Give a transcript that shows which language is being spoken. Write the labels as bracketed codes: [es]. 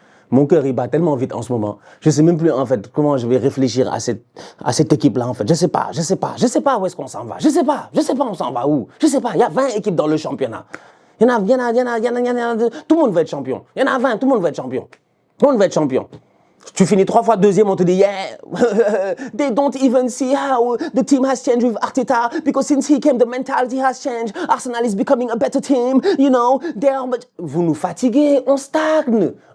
[fr] Mon cœur, il bat tellement vite en ce moment. Je ne sais même plus, en fait, comment je vais réfléchir à cette équipe-là, en fait. Je sais pas où est-ce qu'on s'en va. Je sais pas on s'en va où. Je sais pas. Il y a 20 équipes dans le championnat. Tout le monde veut être champion. Il y en a 20, tout le monde veut être champion. Tout le monde veut être champion. Tu finis 3 fois deuxième, on te dit, [en] yeah, they don't even see how the team has changed with Arteta because since he came, the mentality has changed. Arsenal is becoming a better team, you know. [fr] Vous nous fatiguez, on stagne.